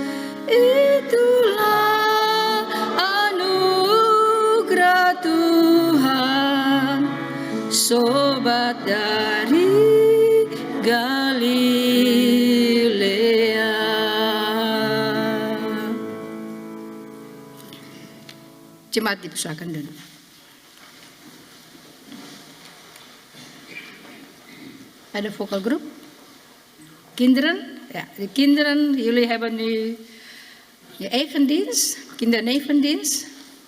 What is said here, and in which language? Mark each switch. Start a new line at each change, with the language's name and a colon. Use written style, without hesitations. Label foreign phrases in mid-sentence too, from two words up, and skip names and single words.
Indonesian: Itulah anugerah Tuhan, sobat dari Galilea. Jemaat dipersilakan dulu. Ada vokal groep?
Dutch: Kinderen? Ja, de kinderen, jullie hebben nu je eigen dienst, kindernevendienst.